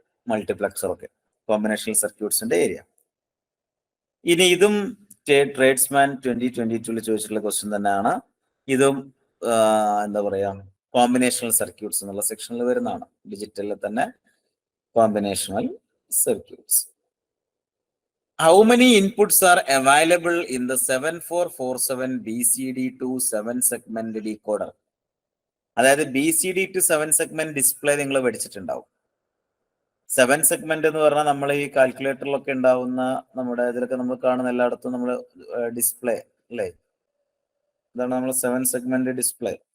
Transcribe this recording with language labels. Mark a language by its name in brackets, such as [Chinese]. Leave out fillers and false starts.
[Malayalam] മൾട്ടിപ്ലക്സറൊക്കെ combinational സർക്യൂട്ട്സിന്റെ area. ഇനി ഇതും tradesman 2022 ചോദിച്ചിട്ടുള്ള ക്വസ്റ്റ്യൻ തന്നെയാണ്. ഇതും എന്താ പറയാ കോമ്പിനേഷണൽ സർക്യൂട്ട്സ് എന്നുള്ള സെക്ഷനിൽ വരുന്നതാണ്. ഡിജിറ്റലിൽ തന്നെ combinational circuits. [English] How many inputs are available in the 7447 BCD to 7 segment decoder? [Malayalam] അതായത് BCD to 7 segment ഡിസ്പ്ലേ നിങ്ങൾ പഠിച്ചിട്ടുണ്ടാവും. 7 സെഗ്മെന്റ് എന്ന് പറഞ്ഞാൽ നമ്മൾ ഈ കാൽക്കുലേറ്ററിലൊക്കെ ഉണ്ടാവുന്ന നമ്മുടെ ഇതിലൊക്കെ നമ്മൾ കാണുന്ന എല്ലായിടത്തും നമ്മൾ ഡിസ്പ്ലേ അല്ലേ, ഇതാണ് നമ്മൾ 7 സെഗ്മെന്റ് ഡിസ്പ്ലേ.